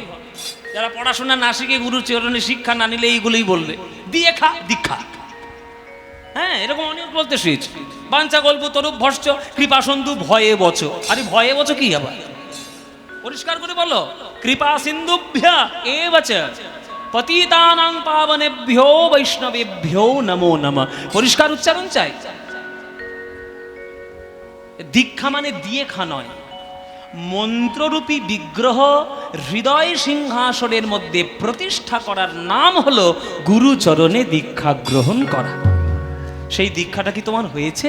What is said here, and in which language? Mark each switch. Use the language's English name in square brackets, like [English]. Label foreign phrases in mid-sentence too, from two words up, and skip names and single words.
[Bangla] যারা পড়াশোনা না শিখে গুরুর চরণে শিক্ষা না নিলে এইগুলোই বলবে, দিয়ে খা দীক্ষা। হ্যাঁ, এরকম অনেক বলতে শুয়েছে। [Sanskrit] বাঞ্ছা গল্প তরুপ ভস্য কৃপা সিন্ধু ভয়ে বচ। [Bangla] আরে [Sanskrit] ভয়ে বচ [Bangla] কি আবার? পরিষ্কার করে বলো, [Sanskrit] কৃপা সিন্ধুভ্যা এবচ পতিতানাং পাবনেভ্যো বৈষ্ণবেভ্যো নমো নমঃ। [Bangla] পরিষ্কার উচ্চারণ চাই। দীক্ষা মানে দিয়ে খা নয়, মন্ত্ররূপী বিগ্রহ হৃদয় সিংহাসনের মধ্যে প্রতিষ্ঠা করার নাম হলো গুরুচরণে দীক্ষা গ্রহণ করা। সেই দীক্ষাটা কি তোমার হয়েছে?